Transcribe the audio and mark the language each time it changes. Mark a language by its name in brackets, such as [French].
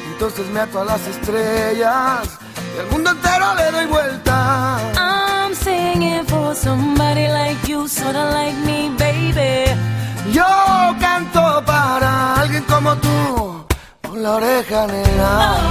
[Spanish] entonces me ato a las estrellas y al mundo entero le doy vuelta. [English] I'm singing for somebody like you, sorta like me, baby. [Spanish] Yo canto para alguien como tú, con la oreja negra.